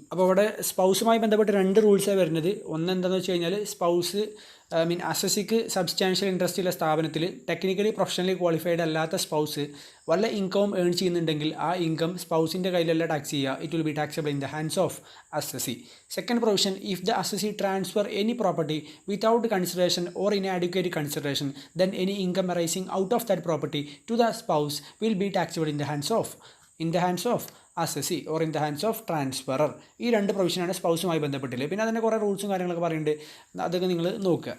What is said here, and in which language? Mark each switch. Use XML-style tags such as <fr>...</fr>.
<ml>അപ്പോൾ ഇവിടെ സ്പൗസുമായി ബന്ധപ്പെട്ട് 2 റൂൾസാണ് വരുന്നത്. ഒന്ന് എന്താണെന്ന് വെച്ച് കഴിഞ്ഞാൽ സ്പൗസ് അസസിക്ക് സബ്സ്റ്റാൻഷ്യൽ ഇൻട്രസ്റ്റ് ഉള്ള സ്ഥാപനത്തിൽ ടെക്നിക്കലി പ്രൊഫഷണലി ക്വാളിഫൈഡ് അല്ലാത്ത സ്പൗസ് വല്ല ഇൻകം ഏൺ ചെയ്യുന്നുണ്ടെങ്കിൽ ആ ഇൻകം സ്പൗസിൻ്റെ കയ്യിലല്ല ടാക്സ് ചെയ്യുക,</ml> <en>It will be taxable in the hands of assessee. Second provision, if the assessee transfer any property without consideration or inadequate consideration, then any income arising out of that property to the spouse will be taxable in the hands of assessee or in the hands of transferor.</en> <ml>ഈ 2 പ്രൊവിഷനാണ് സ്പൗസുമായി ബന്ധപ്പെട്ടില്ല. പിന്നെ അതിൻ്റെ കുറേ റൂൾസും കാര്യങ്ങളൊക്കെ പറയുന്നുണ്ട്, അതൊക്കെ നിങ്ങൾ നോക്കുക.</ml>